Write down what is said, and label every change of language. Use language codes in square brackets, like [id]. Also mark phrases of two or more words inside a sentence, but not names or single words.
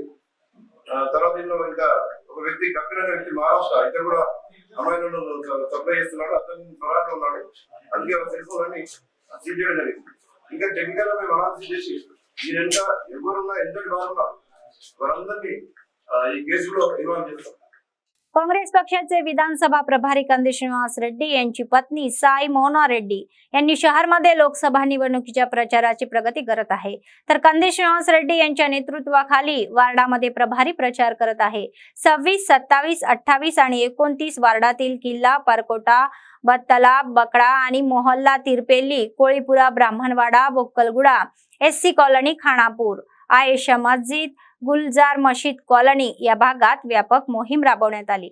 [te] తర్వాత దీనిలో ఇంకా ఒక వ్యక్తి కపిల్ అనే వ్యక్తి మహారాష్ట్ర ఇతను కూడా అమ్మాయిలను సప్లై చేస్తున్నాడు. అతను త్వరలో ఉన్నాడు. అందుకే సెల్ ఫోన్ అని సీజ్ చేయడం జరిగింది. ఇంకా టెక్నికల్ గా మేము అనాలిసిస్ చేసి వీరంతా ఎవరున్నా ఎంతటి వారున్నా వారందరినీ ఈ కేసులో ఇన్వాల్వ్ చేస్తాం. [mr] काँग्रेस पक्षाचे विधानसभा प्रभारी कंदी श्रीनिवास रेड्डी यांची पत्नी साई मोना रेड्डी यांनी शहरमध्ये लोकसभा निवडणुकीच्या प्रचाराची प्रगती करत आहे. तर कंदी श्रीनिवास रेड्डी यांच्या नेतृत्वाखाली वार्डामध्ये प्रभारी प्रचार करत आहे. 26, 27, 28 आणि 29 वार्डातील किल्ला, परकोटा, बत्तला, बकडा आणि मोहल्ला, तिरपेली, कोळीपुरा, ब्राह्मणवाडा, बोक्कलगुडा, SC कॉलनी, खानापूर, आयेशा मस्जिद, गुलजार मशीद कॉलनी या भागात व्यापक मोहीम राबवण्यात आली.